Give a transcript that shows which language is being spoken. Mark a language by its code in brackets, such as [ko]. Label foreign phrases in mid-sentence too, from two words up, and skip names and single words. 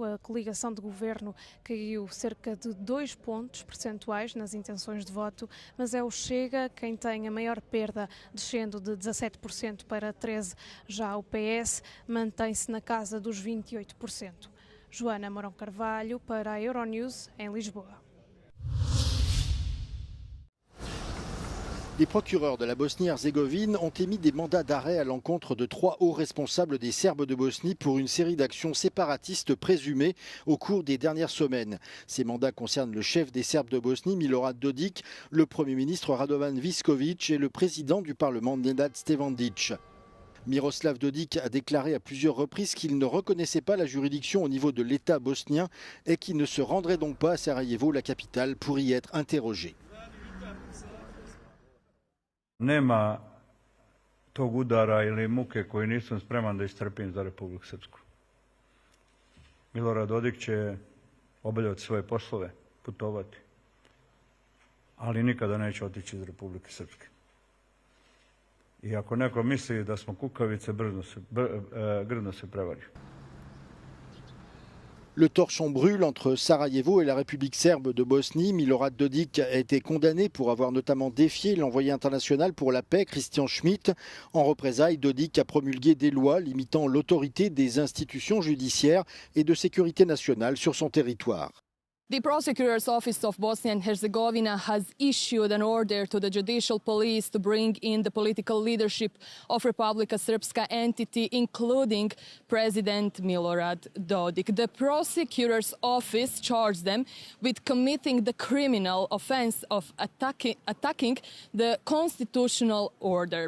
[pt] A coligação de governo caiu cerca de 2 pontos percentuais nas intenções de voto, mas é o Chega quem tem a maior perda, descendo de 17% para 13%. Já o PS mantém-se na casa dos 28%. Joana Mourão Carvalho para a Euronews, em Lisboa. [fr] Les procureurs de la Bosnie-Herzégovine ont émis des mandats d'arrêt à l'encontre de 3 hauts responsables des Serbes de Bosnie pour une série d'actions séparatistes présumées au cours des dernières semaines. Ces mandats concernent le chef des Serbes de Bosnie, Milorad Dodik, le Premier ministre Radovan Viskovic et le président du Parlement, Nenad Stevandic. Miroslav Dodik a déclaré à plusieurs reprises qu'il ne reconnaissait pas la juridiction au niveau de l'État bosnien et qu'il ne se rendrait donc pas à Sarajevo, la capitale, pour y être interrogé. [sr] Nema tog udara ili muke koju nisam spreman da istrpim za Republiku Srpsku. Milorad Dodik će obavljati svoje poslove, putovati, ali nikada neće otići iz Republike Srpske. I ako neko misli da smo kukavice, grdno se prevari. [fr] Le torchon brûle entre Sarajevo et la République serbe de Bosnie. Milorad Dodik a été condamné pour avoir notamment défié l'envoyé international pour la paix, Christian Schmitt. En représailles, Dodik a promulgué des lois limitant l'autorité des institutions judiciaires et de sécurité nationale sur son territoire. [en] The Prosecutor's Office of Bosnia and Herzegovina has issued an order to the judicial police to bring in the political leadership of Republika Srpska entity, including President Milorad Dodik. The Prosecutor's Office charged them with committing the criminal offense of attacking the constitutional order.